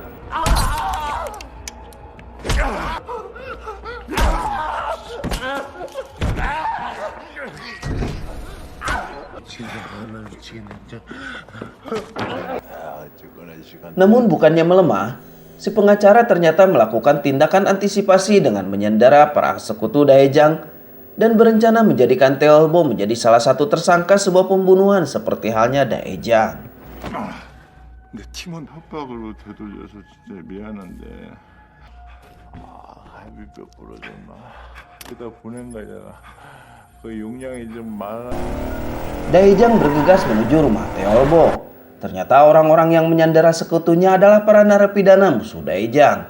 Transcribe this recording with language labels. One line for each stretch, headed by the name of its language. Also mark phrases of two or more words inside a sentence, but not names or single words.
Indonesian: Namun bukannya melemah, si pengacara ternyata melakukan tindakan antisipasi dengan menyandera para sekutu Daejang dan berencana menjadikan Teolbo menjadi salah satu tersangka sebuah pembunuhan seperti halnya Daejang.
Korean: 내 팀원 협박으로 되돌려서 진짜 미안한데 갈비뼈 부러졌나? 그다 보낸 거잖아. 그 용량이 좀 많아.
Indonesian: Daejang bergegas menuju rumah Teolbo. Ternyata orang-orang yang menyandera sekutunya adalah para narapidana musuh Daejang.